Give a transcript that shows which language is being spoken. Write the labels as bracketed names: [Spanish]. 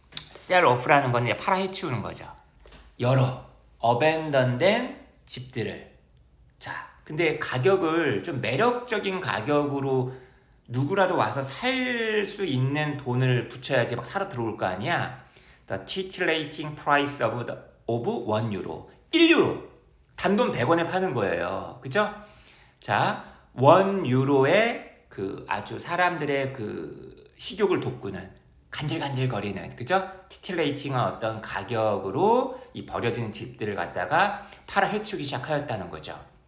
[Korean] sell off라는 건 이제 팔아 해치우는 거죠. 여러 abandoned 집들을. 자, 근데 가격을 좀 매력적인 가격으로 누구라도 와서 살 수 있는 돈을 붙여야지 막 사러 들어올 거 아니야. [English] The titillating price of 1유로. [Korean] 1유로. 단돈 100원에 파는 거예요. 그죠? 자, 1유로에 그 아주 사람들의 그 식욕을 돋구는 간질간질거리는, 그죠? 티틸레이팅한 어떤 가격으로 이 버려진 집들을 갖다가 팔아 해치우기 시작하였다는 거죠.